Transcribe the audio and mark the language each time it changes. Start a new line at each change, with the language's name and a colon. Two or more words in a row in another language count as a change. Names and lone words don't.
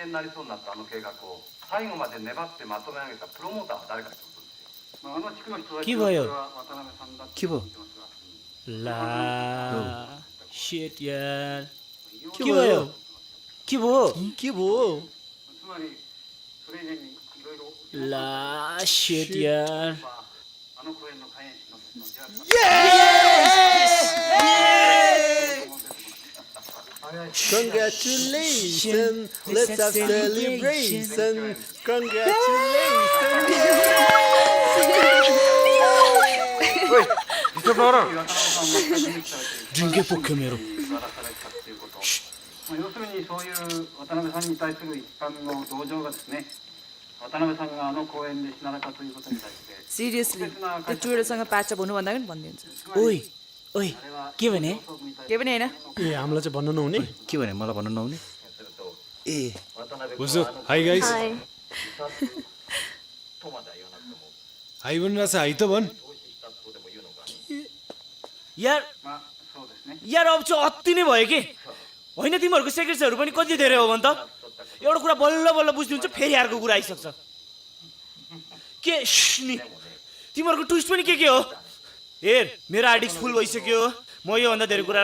Nepali: के भयो के भयो ला शिट यार के भयो के भयो ला शिट यार
English: Congratulations! Let's have celebration! Congratulations!
Nepali: ड्रिङ्कै पोख्यो मेरो
Japanese: 要するにそういう渡辺さんに対する一般の同情がですね渡辺さんが公演でしならかということに対して
Nepali: सिरियसली त्यो टुरेसँग प्याचअप हुनुभन्दा पनि भनिदिन्छ ओइ ओइ के भने के पनि होइन ए हामीलाई चाहिँ भन्नु नहुने के भने मलाई भन्नु नहुने ए
English: What's up? Hi guys.
Nepali: हाई भनिरहेको छ हाई त भन् यार यार अब चाहिँ अति नै भयो के होइन तिमीहरूको सेक्रेटरीहरू पनि कति धेरै हो भने त एउटा कुरा बल्ल बल्ल बुझ्नुहुन्छ फेरि अर्को कुरा आइसक्छ के नि तिमीहरूको ट्विस्ट पनि के हो हेर मेरो
English: hard disk
Nepali: फुल भइसक्यो म योभन्दा धेरै कुरा